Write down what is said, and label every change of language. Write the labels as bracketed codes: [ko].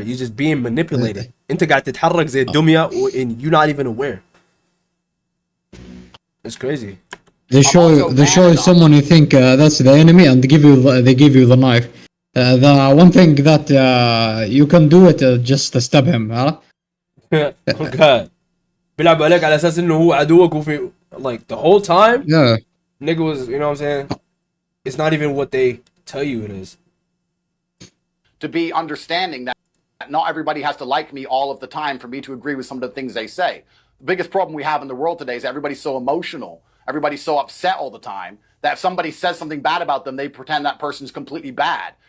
[en] You're just being manipulated. [ar] انت قاعد تتحرك زي الدمية [en] and you're not even aware. It's crazy. They show someone you think that's the enemy, and they give you the knife. The one thing that you can do it just to stab him, huh? Oh God. [ar] بيلعب عليك على أساس إنه هو عدوك وفي [en] like the whole time. Yeah. Nigga was, you know what I'm saying? It's not even what they tell you it is. To be understanding that not everybody has to like me all of the time for me to agree with some of the things they say. The biggest problem we have in the world today is everybody's so emotional. everybody's so upset all the time that if somebody says something bad about them, they pretend that person's completely bad.